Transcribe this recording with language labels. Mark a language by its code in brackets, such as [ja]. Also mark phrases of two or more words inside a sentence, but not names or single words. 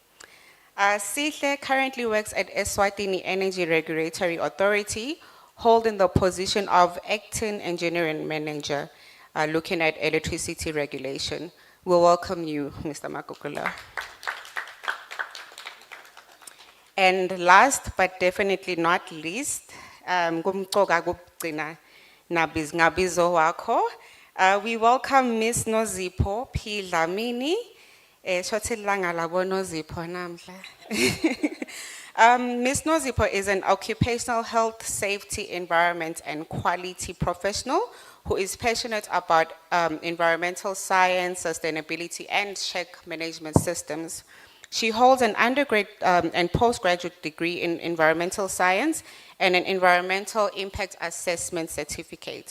[en] Sihle currently works at Eswatini Energy Regulatory Authority, holding the position of Acting Engineering Manager, looking at electricity regulation. We welcome you, Mr. Makakula. And last but definitely not least, [ss] ngumqoka kugcina ngabizo wakho. [en] We welcome Ms. Nozipho P. Dlamini. [ss] Shothi langa labo Nozipho namhla. [en] Ms. Nozipho is an occupational health, safety, environment, and quality professional who is passionate about environmental science, sustainability, and check management systems. She holds an undergrad and postgraduate degree in environmental science and an environmental impact assessment certificate.